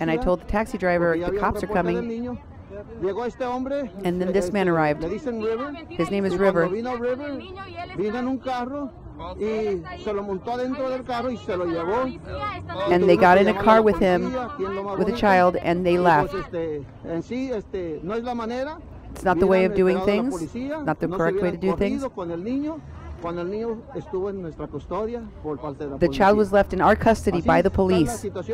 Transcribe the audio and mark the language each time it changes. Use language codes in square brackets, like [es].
[en] And I told the taxi driver, the cops are coming. [es] Llegó este hombre. [en] And then this man arrived. [es] Le dicen River. [en] His name is River. [es] Vino River, vino en un carro y se lo montó adentro del carro y se lo llevó. [en] And they got in a car with him, with a child, and they left. [es] En sí, no es la manera. [en] It's not the way of doing things, not the correct way to do things. The child was left in our custody by the police.